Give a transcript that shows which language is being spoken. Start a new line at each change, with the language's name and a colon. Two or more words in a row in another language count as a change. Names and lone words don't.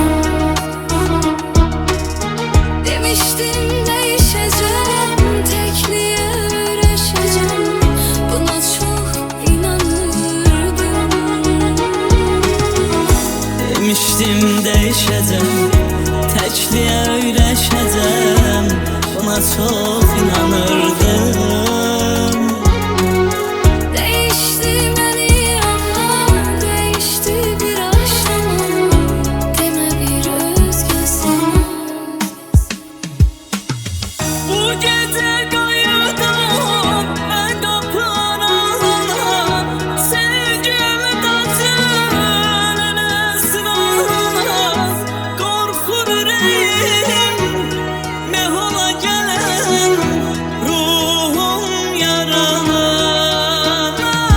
Azerbaijani: Demişdim dəyişəcəm, təkliyə öyrəşəcəm, buna çox inanırdım. Demişdim dəyişəcəm, təkliyə öyrəşəcəm, buna çox inanırdım.
Turkish: Değişti beni anla, değişti bir aşkım, deme bir özgesin.
Azerbaijani: Bu gecə qayıdım mən qapılarına, sevgimi daşının əsrarına. Qorxur ürəyim mehola gələn ruhum yaralana.